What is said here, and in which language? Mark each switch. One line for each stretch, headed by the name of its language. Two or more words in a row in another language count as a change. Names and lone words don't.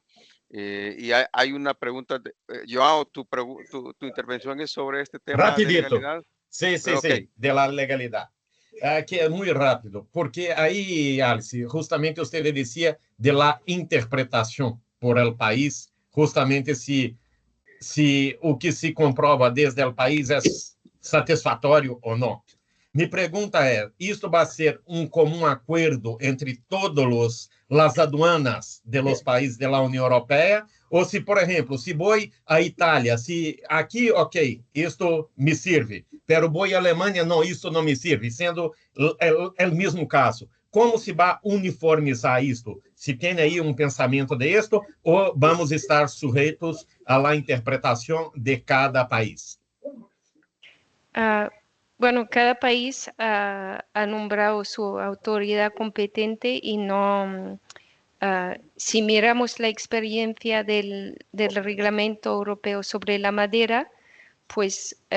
Spanish: Y hay una pregunta, Joao, tu intervención es sobre este tema de Rapidito. legalidad. Sí, Okay. de la legalidad. Que es muy rápido, porque ahí, Alice, justamente usted le decía de la interpretación por el país, justamente si
Portuguese: o que se comprova desde o país é satisfatório ou não.
Spanish: Mi pregunta
Portuguese: é, isto vai ser comum acordo entre todas as aduanas
Spanish: de los países
Portuguese: da União Europeia? Ou se, por exemplo, se vou à Itália, se aqui, ok, isto me serve, pero vou à Alemanha, não, isto não me serve, sendo o mesmo caso. Como se vai uniformizar isto? Se tem aí pensamento de isto, ou vamos estar sujeitos à interpretação de cada país?
Spanish: Bueno, cada país ha nombrado su autoridad competente y no, si miramos la experiencia del reglamento europeo sobre la madera, pues